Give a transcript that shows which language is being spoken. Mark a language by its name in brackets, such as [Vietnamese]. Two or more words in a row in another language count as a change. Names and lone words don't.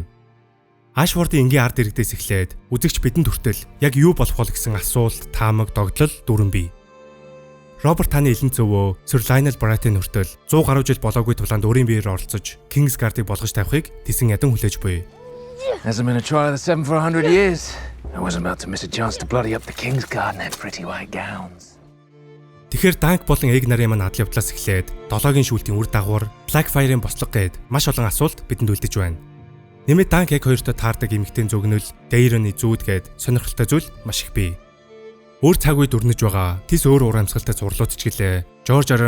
[Mongolian] Ashford-ийн энгийн ард иргэдээс эхлээд үзэгч бидэнд хүртэл яг юу болох вэ гэсэн асуулт, таамаг, догдлол дүүрэн бий. Роберт хааны элен зөвөө Sir Lionel Baratheon хүртэл 100 гаруй жил болоогүй тулаанд өөрийн биеэр оролцож Kingsguard-ыг болгож тавихыг тэсэн ядан хүлээж буй. [English] Hasn't been a trial of the 7 for 100 years. I wasn't about to miss a chance to bloody up the Kingsguard in their pretty white gowns. [Mongolian] Тэгэхээр Dank болон Egg нарын маань адал явдлаас эхлээд 7-гийн шүүлтийн үр дагавар Blackfire-ийн бослого гээд маш олон асуулт бидэнд үлдэж байна. Нэмээд Dank яг хоёртой таардаг эмэгтэй зөгнөл, Daeron-ы зүүд гээд сонирхолтой зүйл маш их бий. Өөр цаг үед өрнөж байгаа тис өөр урамсгалтай зурлууд ч гэлээ George R. R.